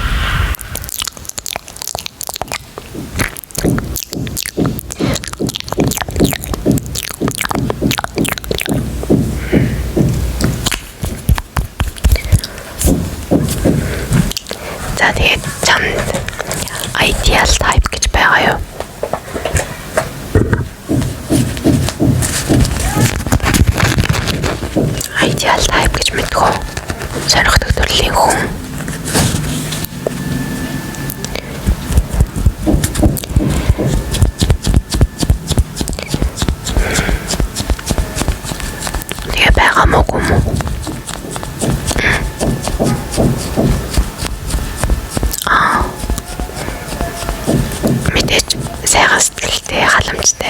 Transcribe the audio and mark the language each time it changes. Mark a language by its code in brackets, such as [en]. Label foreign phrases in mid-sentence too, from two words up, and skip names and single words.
[mn] За тэгээд чамд [en] ideal type [mn] гэж байгаа юу? [en] Ideal type [mn] гэж мэдгүй. Сонирхдаг төрлийн хүн. Тэгээ байгаа мó. Мэдээж сайхан сэтгэлтэй халамжтай.